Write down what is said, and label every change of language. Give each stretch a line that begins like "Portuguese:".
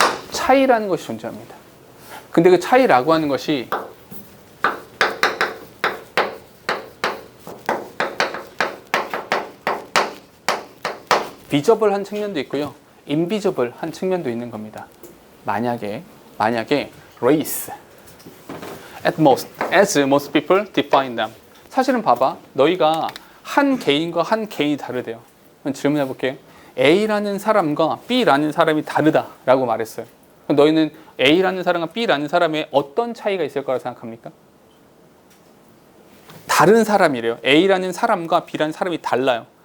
Korean: 차이라는 것이 존재합니다. 근데 그 차이라고 하는 것이 비저블한 측면도 있고요. 인비저블한 측면도 있는 겁니다. 만약에
English: race as most people define them.
Korean: 사실은 봐봐. 너희가 한 개인과 한 개인이 다르대요. 그럼 질문해 볼게요. A라는 사람과 B라는 사람이 다르다라고 말했어요. 그럼 너희는 A라는 사람과 B라는 사람의 어떤 차이가 있을 거라고 생각합니까? 다른 사람이래요. A라는 사람과 B라는 사람이 달라요.